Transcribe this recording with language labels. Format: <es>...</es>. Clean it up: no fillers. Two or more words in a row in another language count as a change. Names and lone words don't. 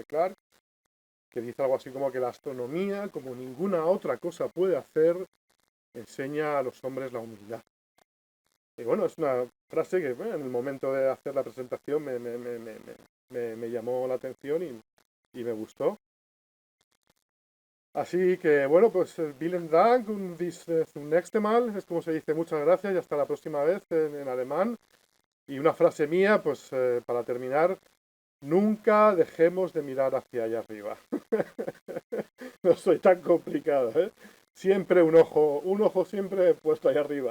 <es>Clarke, que dice algo así como que la astronomía, como ninguna otra cosa puede hacer, enseña a los hombres la humildad. Y bueno, es una frase que en el momento de hacer la presentación me llamó la atención y me gustó. Así que bueno, pues</es> <de>vielen Dank und bis zum nächsten Mal,</de> <es>es como se dice, muchas gracias y hasta la próxima vez en alemán. Y una frase mía, pues para terminar, nunca dejemos de mirar hacia allá arriba. No soy tan complicado, ¿eh? Siempre un ojo siempre puesto allá arriba.</es>